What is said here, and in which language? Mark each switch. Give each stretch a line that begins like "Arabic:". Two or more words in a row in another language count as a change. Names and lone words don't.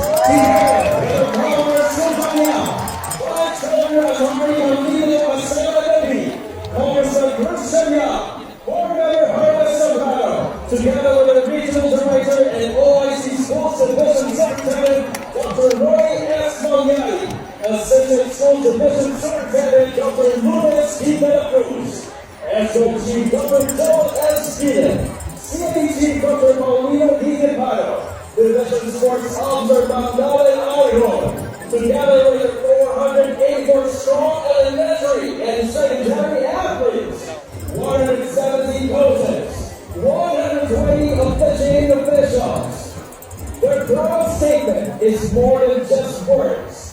English: Together with the regional director and OIC Sports Division Secretary, Dr. Roy S. Mongali, Assistant School Division Secretary, Dr. Luis P. De La Cruz, SOG Dr. Joel S. Skinner, CAG Dr. Paulino D. Depado, Division Sports Officer Mandala Alihon, together with the 484 strong elementary and secondary athletes, 170 coaches, 120 officiating officials. Their proud statement is more than just words.